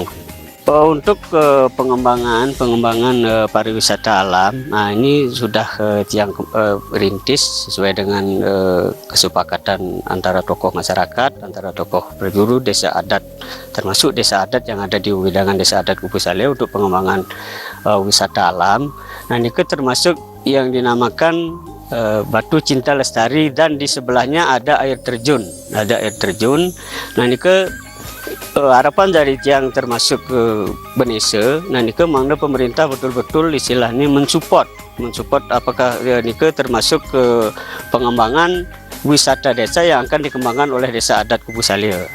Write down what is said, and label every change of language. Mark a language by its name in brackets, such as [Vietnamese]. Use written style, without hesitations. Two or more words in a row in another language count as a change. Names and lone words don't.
[Indonesian] Untuk pengembangan pariwisata alam, nah ini sudah tiang rintis sesuai dengan kesepakatan antara tokoh masyarakat, antara tokoh prajuru desa adat, termasuk desa adat yang ada di widangan desa adat Kubu Saleh untuk pengembangan wisata alam. Nah ini termasuk yang dinamakan Batu Cinta Lestari, dan di sebelahnya ada air terjun, Nah ini harapan dari tiang termasuk Benese, nah nike mangga pemerintah betul-betul istilahnya mensupport apakah nike termasuk pengembangan wisata desa yang akan dikembangkan oleh desa adat Kubu Saleh.